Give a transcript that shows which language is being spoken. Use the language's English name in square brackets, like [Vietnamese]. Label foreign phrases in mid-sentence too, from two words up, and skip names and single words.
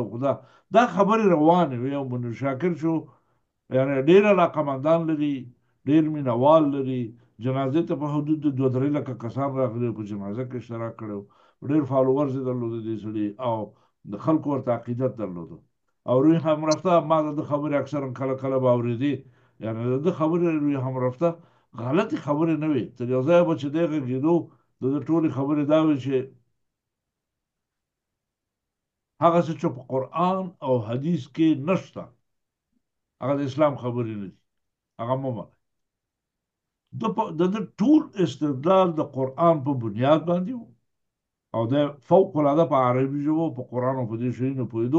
[Pashto] خو دا خبرې روانې وې. یو منیر شاکر شو یعنې ډېر علاقمندان لري، ډېر مینوال لري. جنازې ته په حدود د 2-3 لکه کسان راغلي، په جنازه کې اشتراک کړی و. ډېر فالوورز یې درلوده دې سړي، او د خلکو ورته عقیدت درلوده. او [Persian] روی هم رفته، [Pashto] ما د ده خبرې اکثرا کله کله به اورېدې. یعنې د ده خبرې [Persian] روی هم رفته [Pashto] غلطې خبرې نه وې. تر یو ځایه به چې دی غږېدو، د ده ټولې خبرې دا وې چې هغه څه چې په قرآن او حدیث کې نشته هغه د اسلام خبرې نه دي، هغه مه منئ. د ده ټول استدلال د قرآن په بنیاد باندې و، او د فوق العاده په عربي ژبه په قرآن او په دې شیانو پوهېدو.